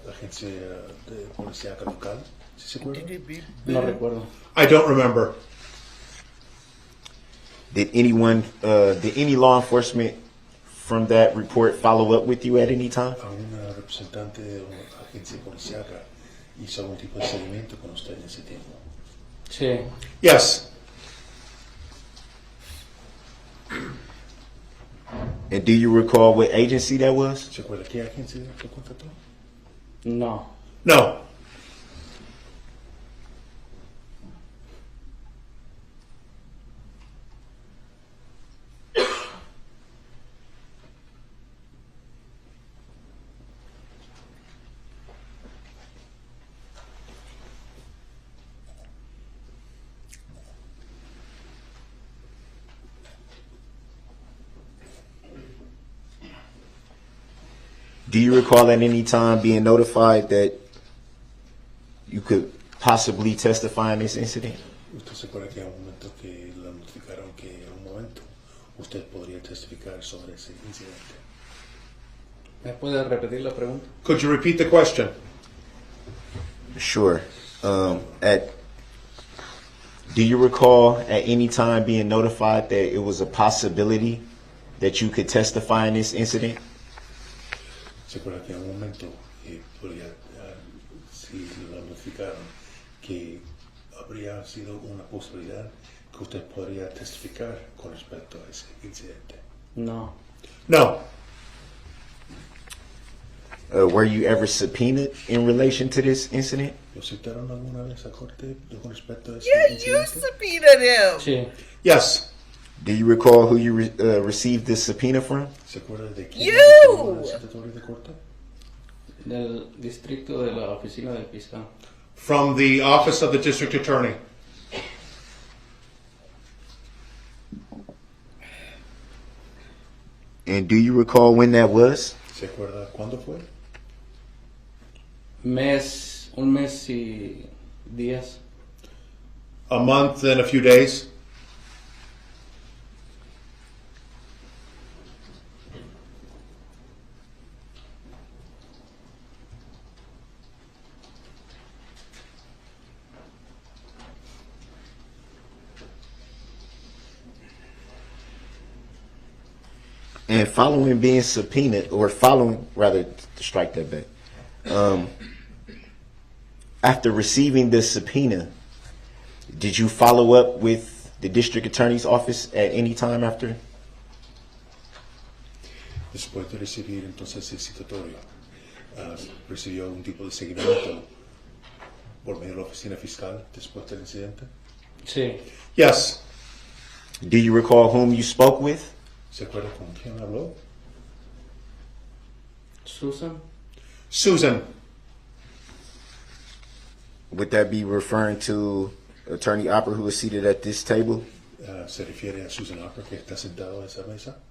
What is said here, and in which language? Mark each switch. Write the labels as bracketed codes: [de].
[es] la agencia de policía local, ¿sí se acuerda? No recuerdo. [en] I don't remember. Did any law enforcement from that report follow up with you at any time? [es] A una representante de una agencia policíaca hizo algún tipo de seguimiento con usted en ese tiempo. Sí. [en] Yes. And do you recall what agency that was? [es] ¿Se acuerda qué agencia lo contrató? No. [en] No. Do you recall at any time being notified that you could possibly testify in this incident? [es] ¿Usted se acuerda que hay un momento que le notificaron que en un momento usted podría testificar sobre ese incidente? ¿Me puede repetir la pregunta? [en] Could you repeat the question? Sure. Do you recall at any time being notified that it was a possibility that you could testify in this incident? [es] ¿Se acuerda que en un momento podría, si lo notificaron, que habría sido una posibilidad que usted podría testificar con respecto a ese incidente? No. [en] No. Were you ever subpoenaed in relation to this incident? [es] ¿Lo citaron alguna vez a corte con respecto a ese [en] Yeah, you [es] incidente? [en] subpoenaed him. [es] Sí. [en] Yes. Do you recall who you received this subpoena from? [es] ¿Se acuerda de quién [en] You! [es] recibió el citatorio de corte? Del distrito de la oficina del fiscal. [en] From the office of the district attorney. And do you recall when that was? [es] ¿Se acuerda cuándo fue? Un mes y días. [en] A month and a few days. And following being subpoenaed, or following, rather, strike that back. After receiving the subpoena, did you follow up with the district attorney's office at any time after? [es] Después de recibir entonces el citatorio, ¿recibió algún tipo de seguimiento por medio de la oficina fiscal después del incidente? Sí. [en] Yes. Do you recall whom you spoke with? [es] ¿Se acuerda con quién habló? Susan. [en] Susan. Would that be referring to Attorney Opera, who is seated at this table? [es] ¿Se refiere a Susan Opera que está sentado en esa mesa?